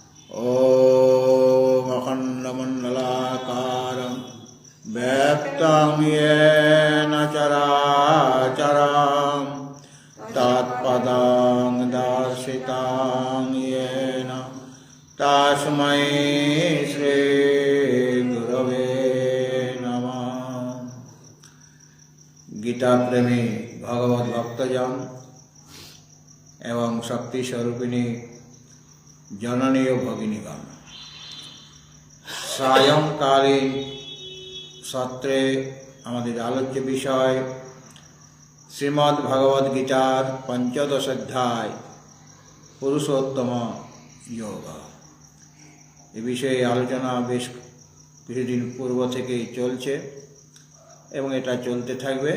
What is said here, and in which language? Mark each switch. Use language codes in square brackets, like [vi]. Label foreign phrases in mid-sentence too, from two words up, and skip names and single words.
[sa] ॐ अखण्डमण्डलाकारं व्याप्तं येन चराचरं तत्पदं दर्शितं येन तस्मै श्रीगुरवे नमः। [bn] গীতা প্রেমী ভগবত ভক্তজন এবং শক্তি স্বরূপিণী জননী ও ভগিনীগণ, সায়ংকালীন সত্রে আমাদের আলোচ্য বিষয় শ্রীমদ্ ভগবদ গীতার পঞ্চদশ অধ্যায় পুরুষোত্তম যোগ। এ বিষয়ে আলোচনা বেশ কিছুদিন পূর্ব থেকেই চলছে এবং এটা চলতে থাকবে।